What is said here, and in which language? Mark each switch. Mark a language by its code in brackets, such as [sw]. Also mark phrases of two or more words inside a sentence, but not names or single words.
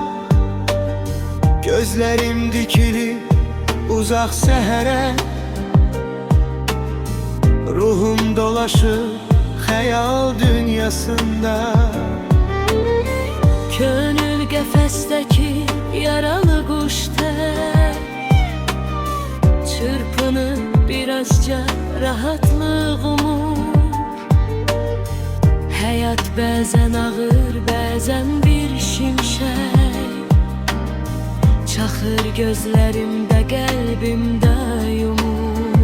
[tr] Gözlerim dikili uzak sehere, ruhum dolaşır hayal dünyasında. [az] Gönül qəfəsdəki yaralı quş tək çırpınır birazca rahatlıq umur. Həyat bəzən ağır, bəzən bir şimşək çaxır gözlərimdə, qəlbimdə yumur.